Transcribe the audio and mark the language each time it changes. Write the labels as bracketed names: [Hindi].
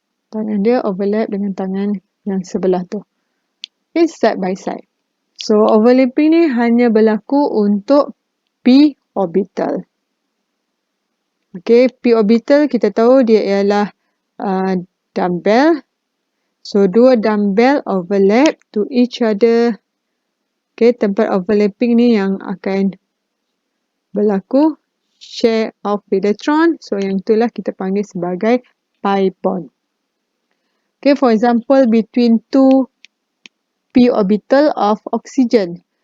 [Malay] Tangan dia overlap dengan tangan yang sebelah tu. Okay, [English] side by side. [Malay] So overlapping ni hanya berlaku untuk P orbital. Okay, P orbital kita tahu dia ialah dumbbell. So dua dumbbell [English] overlap to each other. [Malay] Okay, tempat overlapping ni yang akan berlaku [English] share of electron. [Malay] So yang itulah kita panggil sebagai pi bond. [English] Okay, for example, between two P orbital of oxygen.